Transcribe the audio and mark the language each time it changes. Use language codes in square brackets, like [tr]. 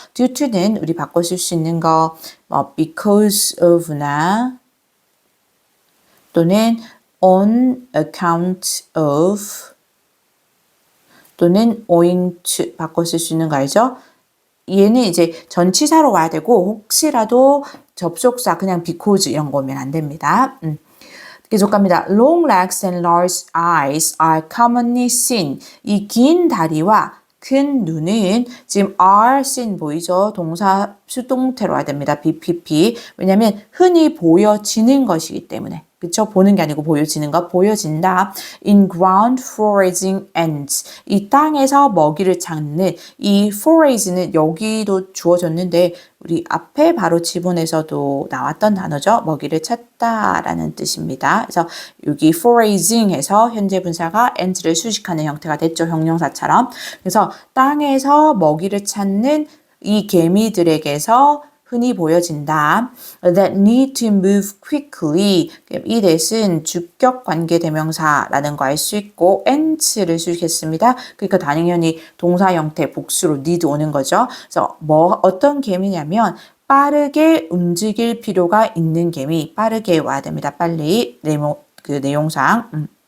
[ko] due to는 우리 바꿔 쓸 수 있는 거 because of나 또는 on account of 또는 owing to 바꿔 쓸 수 있는 거 알죠? 얘는 이제 전치사로 와야 되고 혹시라도 접속사 그냥 because 이런 거면 안 됩니다. 계속 갑니다. [en] Long legs and large eyes are commonly seen. [ko] 이 긴 다리와 큰 눈은 지금 are seen 보이죠? 동사 수동태로 와야 됩니다. BPP. 왜냐하면 흔히 보여지는 것이기 때문에. 그쵸? 보는 게 아니고 보여지는 거, 보여진다. [en] In ground foraging ants. [ko] 이 땅에서 먹이를 찾는 이 forage는 여기도 주어졌는데 우리 앞에 바로 지문에서도 나왔던 단어죠. 먹이를 찾다라는 뜻입니다. 그래서 여기 foraging 해서 현재 분사가 ant를 수식하는 형태가 됐죠. 형용사처럼. 그래서 땅에서 먹이를 찾는 이 개미들에게서 흔히 보여진다. [en] That need to move quickly. [ko] 이 that은 주격 관계대명사라는 거 알 수 있고 ants를 수식했습니다. 그러니까 당연히 동사 형태 복수로 need 오는 거죠. 그래서 어떤 개미냐면 빠르게 움직일 필요가 있는 개미. 빠르게 와야 됩니다. 빨리 내용상.